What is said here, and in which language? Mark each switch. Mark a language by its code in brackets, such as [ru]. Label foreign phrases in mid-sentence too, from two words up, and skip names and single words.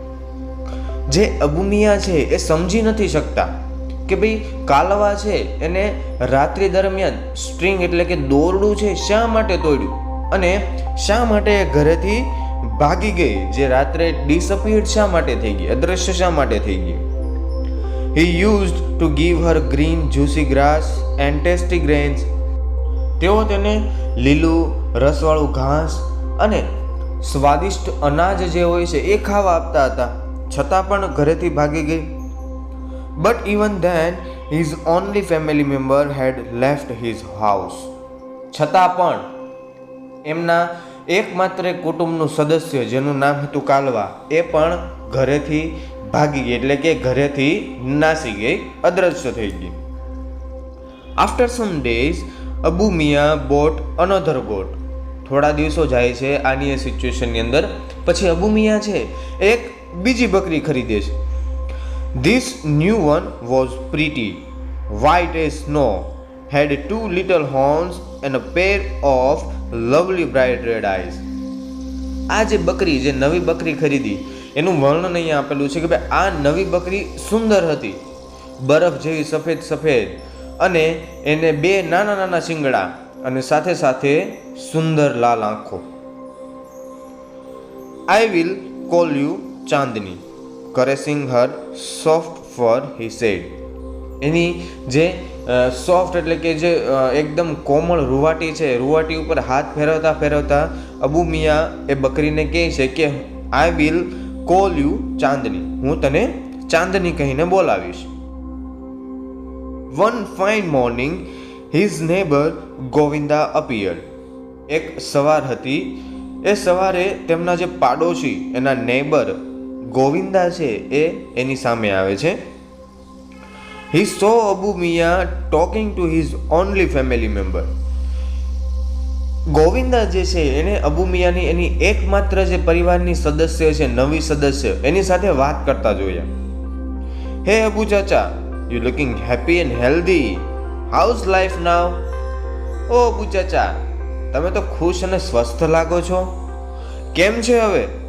[gu] જે અબુ મિયા છે એ સમજી નથી શકતા કે ભાઈ કાલવા છે એને રાત્રિ દરમિયાન સ્ટ્રિંગ એટલે કે દોરડું છે શા માટે તોડ્યું અને શા માટે ઘરેથી ભાગી ગઈ, જે રાત્રે ડિસઅપિયર્ડ શા માટે થઈ ગઈ, અદ્રશ્ય શા માટે થઈ ગઈ. [en] He used to give her green juicy grass and tasty grains. [gu] તેઓ તેને લીલું રસવાળું ઘાસ અને સ્વાદિષ્ટ અનાજ જે હોય છે એ ખાવા આપતા હતા, છતાં પણ ઘરેથી ભાગી ગઈ. [en] But even then his only family member had left his house. [gu] છતાં પણ એમના એકમાત્ર કુટુંબનું સદસ્ય જેનું નામ હતું કાલવા, એ પણ ઘરેથી ભાગી ગઈ એટલે કે ઘરેથી નાસી ગઈ, અદ્રશ્ય થઈ ગઈ. [en] After some days Abu Mia bought another goat. [gu] થોડા દિવસો જાય છે આની એ સિચ્યુએશનની અંદર, પછી અબુ મિયા છે એક બીજી બકરી ખરીદે છે. [en] This new one was pretty, white as snow, had two little horns and a pair of lovely bright red eyes. [gu] આ જે બકરી, જે નવી બકરી ખરીદી, એનું વર્ણન અહીંયા આપેલું છે કે ભાઈ આ નવી બકરી સુંદર હતી, બરફ જેવી સફેદ સફેદ, અને એને બે નાના નાના શિંગડા અને સાથે સાથે સુંદર લાલ આંખો. [en] I will call you ચાંદની, caressing her soft fur, he said. [gu] એની જે સોફ્ટ એટલે કે જે એકદમ કોમળ રૂવાટી છે, રૂવાટી ઉપર હાથ ફેરવતા ફેરવતા અબુ મિયા એ બકરીને કહે છે કે [en] I will call you [gu] ચાંદની, હું તને ચાંદની કહીને બોલાવીશ. [en] One fine morning his neighbour Govinda appeared. [gu] એક સવાર હતી, એ સવારે તેમના જે પાડોશી એના નેબર ગોવિંદા છે એ એની સામે આવે છે. [en] He saw Abu Mia talking to his only family member. [gu] ગોવિંદા જે છે એને અબુ મિયાની એની એકમાત્ર જે પરિવારની સદસ્ય છે, નવી સદસ્ય, એની સાથે વાત કરતા જોયા. [en] Hey Abu Chacha, you looking happy and healthy. How's life now? [gu] ઓ અબુ ચાચા, તમે તો ખુશ અને સ્વસ્થ લાગો છો, કેમ છે હવે?